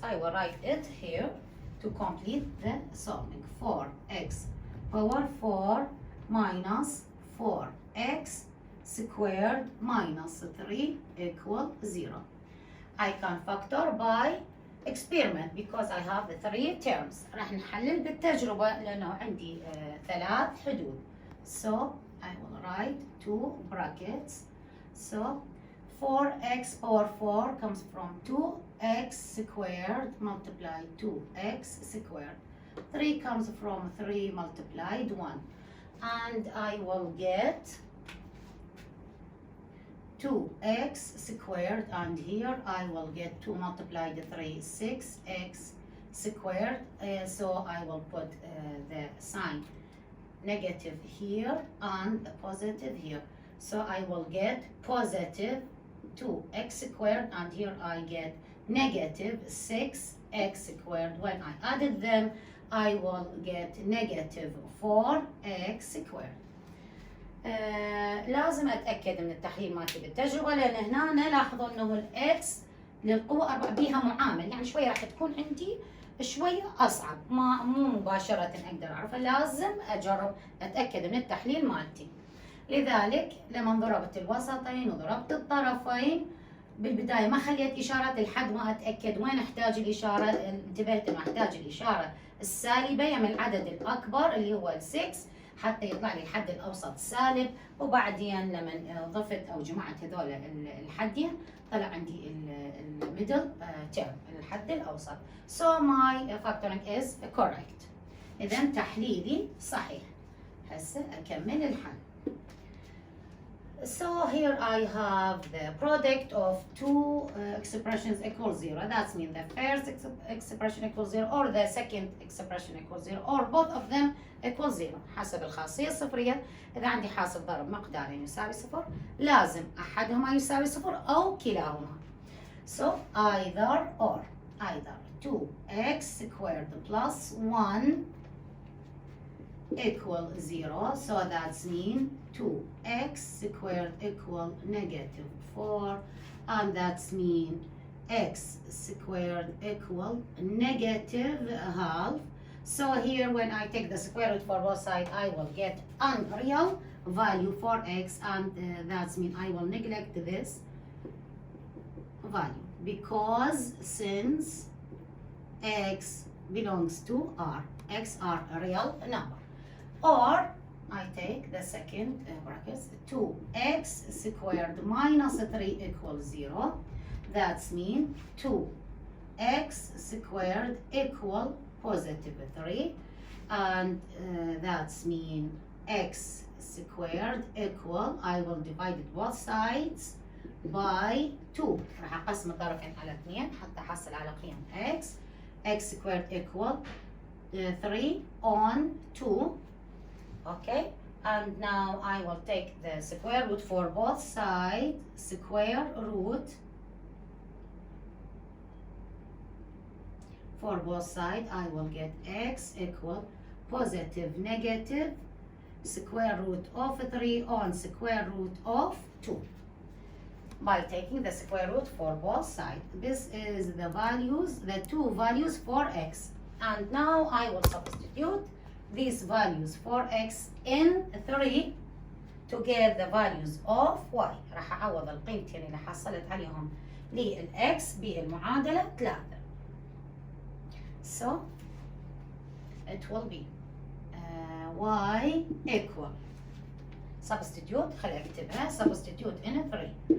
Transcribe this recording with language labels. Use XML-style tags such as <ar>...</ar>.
<en>I will write it here to complete the solving. 4x power 4 minus 4x squared minus 3 equal 0. I can factor by experiment because I have the 3 terms.</en> <ar>راح نحلل بالتجربة لأنه عندي 3 حدود.</ar> <en>So I will write 2 brackets. So 4x power 4 comes from 2x squared multiplied 2x squared. 3 comes from 3 multiplied 1. And I will get 2x squared, and here I will get 2 multiplied 3, 6x squared. So I will put the sign negative here and positive here. So I will get positive 2x squared, and here I get negative 6x squared. When I added them, I will get negative 4x squared.</en> <ar>لازم اتاكد من التحليل مالتي بالتجربه، لان هنا لاحظوا انه الاكس للقوه 4 بيها معامل، يعني شويه راح تكون عندي شويه اصعب، مو مباشره اقدر اعرفها، لازم اجرب اتاكد من التحليل مالتي. لذلك لما ضربت الوسطين وضربت الطرفين بالبدايه ما خليت اشارات لحد ما اتاكد وين احتاج الاشاره. انتبهت انه احتاج الاشاره السالبه يم العدد الاكبر اللي هو 6 حتى يطلع لي الحد الاوسط سالب، وبعدين لما ضفت او جمعت هذول الحدين طلع عندي الميدل تيرم الحد الاوسط.</ar> <en>So my factoring is correct.</en> <ar>اذا تحليلي صحيح. هسه اكمل الحل.</ar> <en>So here I have the product of two expressions equals 0. That means the first expression equals 0 or the second expression equals 0 or both of them equals 0</en> <ar>حسب الخاصية الصفرية. إذا عندي حاصل ضرب مقدارين يساوي 0 لازم أحدهما يساوي 0 أو كلاهما.</ar> <en>So either or. Either 2x squared plus 1 equal 0, so that's mean 2x squared equal negative 4, and that's mean x squared equal negative half. So here when I take the square root for both sides, I will get unreal value for x, and that's mean I will neglect this value because since x belongs to r, x are a real number. Or I take the second brackets, 2x squared minus 3 equals 0. That's mean 2x squared equal positive 3. And that's mean x squared equal, I will divide both sides by 2.</en> <ar>راح أقسم الطرفين على 2 حتى أحصل على قيم x.</ar> <en>x squared equal 3 on 2. Okay, and now I will take the square root for both sides. Square root for both sides, I will get x equal positive negative square root of 3 on square root of 2. By taking the square root for both sides. This is the values, the two values for x. And now I will substitute these values for x in 3 to get the values of y.</en> <ar>راح أعوض القيمتين اللي حصلت عليهم للx بالمعادلة 3.</ar> <en>So it will be y equal, substitute,</en> <ar>خلي أكتبها,</ar> <en>substitute in 3.</en>